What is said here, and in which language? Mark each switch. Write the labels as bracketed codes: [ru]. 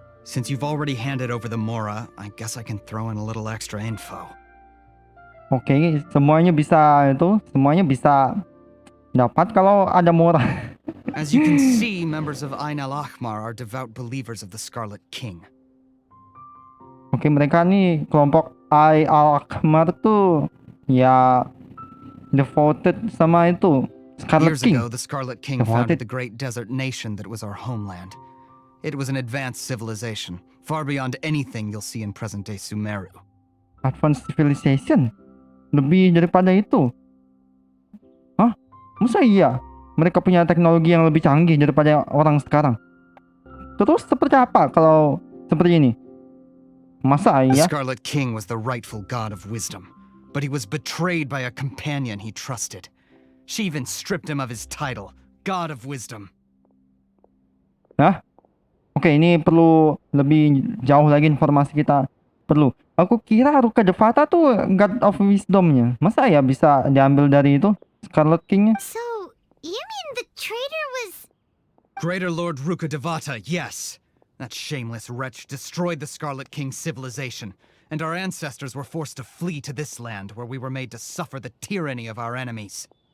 [en] Since you've already handed over the Mora, I guess I can throw in a little extra info. [id] Oke, semuanya bisa dapat kalau ada Mora. [en] As you can see, members of Ain al-Ahmar are devout believers of the Scarlet King. [id] Oke, mereka nih kelompok Al-Akmar tuh ya devoted sama itu Scarlet [en] Years ago, the Scarlet King founded the great desert nation that was our homeland. It was an advanced civilization, far beyond anything you'll see in present-day Sumeru. Advanced civilization? [id] Lebih daripada itu? Hah? Masa iya? Mereka punya teknologi yang lebih canggih daripada orang sekarang. Terus seperti apa kalau seperti ini? Masa [en] The [id] iya? [en] Scarlet King was the rightful god of wisdom, but he was betrayed by a companion he trusted. She even stripped him of his title, God of Wisdom. Hah? [id] Oke, ini perlu lebih jauh lagi informasi kita perlu. Aku kira Ruka Devata tuh God of Wisdom-nya. Masa ya bisa diambil dari itu Scarlet King-nya? [en] So, you mean the traitor was... Greater Lord Ruka Devata, yes. That shameless wretch destroyed the Scarlet King's civilization, and our ancestors were forced to flee to this land where we were made to suffer the tyranny of our enemies.